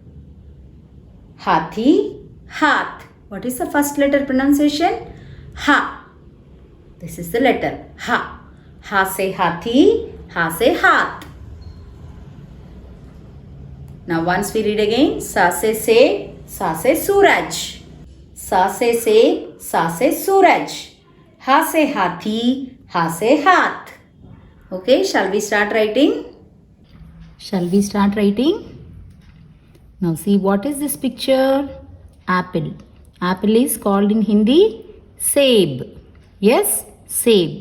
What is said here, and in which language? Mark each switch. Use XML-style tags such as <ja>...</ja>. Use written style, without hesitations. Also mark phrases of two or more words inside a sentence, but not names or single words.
<hi>Hathi, Hath.</hi> <en>What is the first letter pronunciation? Ha. This is the letter Ha.</en> <hi>Ha se Hathi, Ha se Hath.</hi> <en>Now once we read again,</en> <hi>Sa se Seb, Sa se Suraj. Sa se Seb, Sa se Suraj. Ha se Hathi, Ha se Hath.</hi> <en>Okay, shall we start writing? Shall we start writing? Now see, what is this picture? Apple. Apple is called in Hindi Seb. Yes, Seb.</en>